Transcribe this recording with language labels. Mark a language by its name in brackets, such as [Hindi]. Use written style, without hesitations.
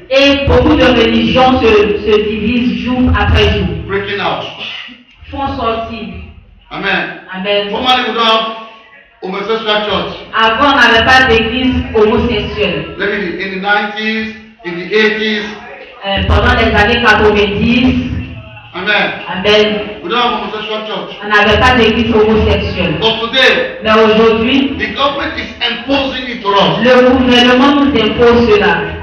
[French] Et beaucoup de religions se divisent jour après jour, [English] Breaking out. [French] font sortir. [English] Amen. [French] Amen. [English] Formerly we don't have homosexual church. [French] Avant, on n'avait pas d'église homosexuelle. [English] Maybe in the 90s, in the 80s. [French] Pendant les années 90, [English] Amen. [French] Amen, [English] We don't have homosexual church. [French] on n'avait pas d'église homosexuelle. [English] But today, [French] Mais aujourd'hui, [English] the government is imposing it to us. [French] le gouvernement nous impose cela.